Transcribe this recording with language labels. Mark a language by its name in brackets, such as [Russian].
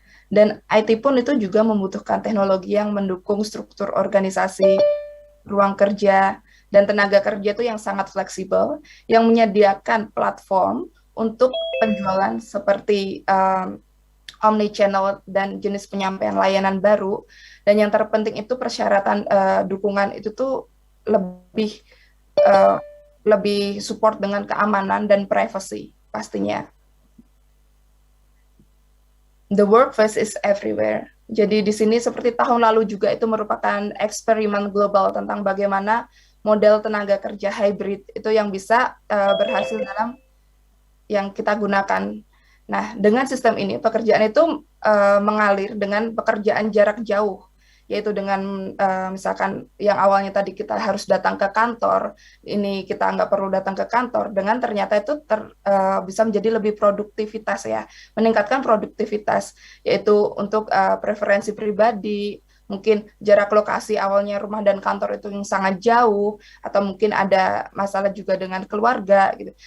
[Indonesian] Dan IT pun itu juga membutuhkan teknologi yang mendukung struktur organisasi, ruang kerja, dan tenaga kerja itu yang sangat fleksibel, yang menyediakan platform untuk penjualan seperti omni-channel dan jenis penyampaian layanan baru, dan yang terpenting itu persyaratan dukungan itu tuh lebih support dengan keamanan dan privacy pastinya. [English] The workforce is everywhere. [Indonesian] Jadi di sini seperti tahun lalu juga itu merupakan eksperimen global tentang bagaimana model tenaga kerja hybrid itu yang bisa berhasil dalam yang kita gunakan. Nah, dengan sistem ini pekerjaan itu mengalir dengan pekerjaan jarak jauh, yaitu dengan misalkan yang awalnya tadi kita harus datang ke kantor, ini kita nggak perlu datang ke kantor, dengan ternyata itu bisa menjadi lebih produktivitas ya, meningkatkan produktivitas, yaitu untuk preferensi pribadi, mungkin jarak lokasi awalnya rumah dan kantor itu yang sangat jauh, atau mungkin ada masalah juga dengan keluarga gitu.